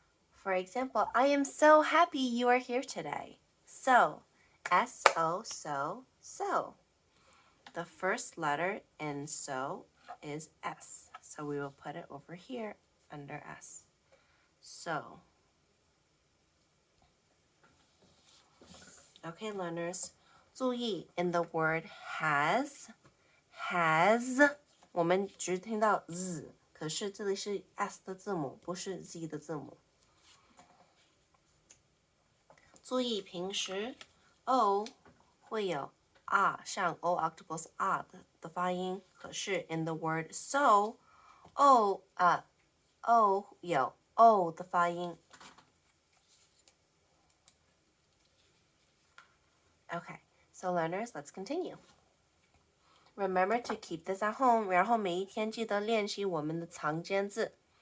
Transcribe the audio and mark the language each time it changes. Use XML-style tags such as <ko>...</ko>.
<en>For example, I am so happy you are here today. So. S-O, so. The first letter in so is S, so we will put it over here under S. So. Okay, learners,</en> <zh>注意</zh> <en>in the word has,</en> <zh>我们只听到 z， 可是这里是 s 的字母，不是 z 的字母。注意平时 o 会有 r 像 o octopus r 的发音，可是</zh> <en>in the word so</en> <zh>o 有 o 的发音。</zh> <en>Okay, so learners, let's continue. Remember to keep this at home.</en> <zh>然后每一天记得练习我们的常见字。</zh>